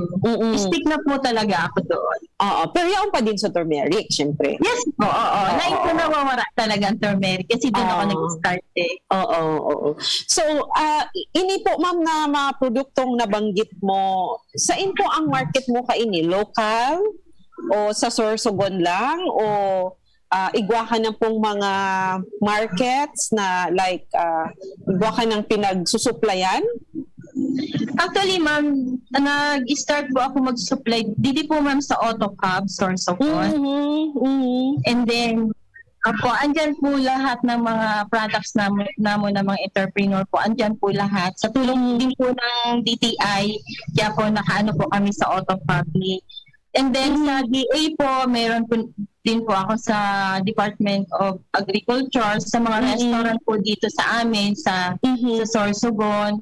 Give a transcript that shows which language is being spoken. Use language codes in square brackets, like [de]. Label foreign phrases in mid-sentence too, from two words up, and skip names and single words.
[tl] Stick na po talaga ako doon. Oo. [bik] Pero yaon pa din sa turmeric, syempre. Yes po, oo. Lain ko nawawala talaga ang turmeric kasi doon ako nag-start eh. Oo. So, ini po, ma'am, na mga produktong nabanggit mo, saan po ang market mo kaini? Local? O sa Sorsogon lang? O igwa ka ng pong mga markets na like, igwa ka ng pinagsusuplayan? [tl] Actually, ma'am, nag-start po ako mag-supply. [bik] Didi po, ma'am, sa AutoCab, Sorsogon. [en] And then, [bik] andyan po lahat ng mga products namon ng mga entrepreneur po. Andyan po lahat. [tl] Sa tulong din po ng DTI, kaya po nakaano po kami sa AutoCab. And then sa DA po, mayroon po din po ako sa Department of Agriculture, sa mga restaurant po dito sa amin, sa Sorsogon.